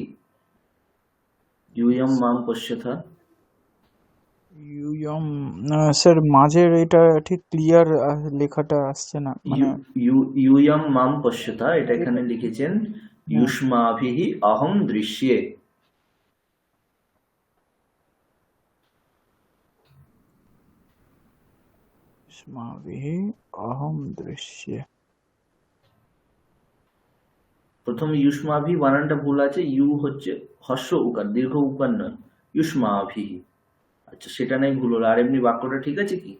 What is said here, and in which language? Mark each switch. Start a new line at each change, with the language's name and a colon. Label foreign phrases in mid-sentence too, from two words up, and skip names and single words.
Sanskrit: ইউয়ম মাম পশ্যথা।
Bangla: ইউয়ম স্যার মাঝের এটা ঠিক ক্লিয়ার লেখাটা আসছে না, মানে
Sanskrit: ইউয়ম মাম পশ্যথা, এটা
Bangla: এটা এখানে লিখেছেন হ্যাঁ,
Sanskrit: ইউষ্মাভিহি অহং দৃশ্যে। युष्माभिः अहं दृश्ये।
Bangla: প্রথম ইউষ্মাভি বানানটা ভুল আছে, ইউ হচ্ছে হর্ষ উকার, দীর্ঘ উকার নয়, ইউষ্মাভিহি। আচ্ছা, সেটা নাই ভুল হলো, আর এমনি বাক্যটা ঠিক আছে কি?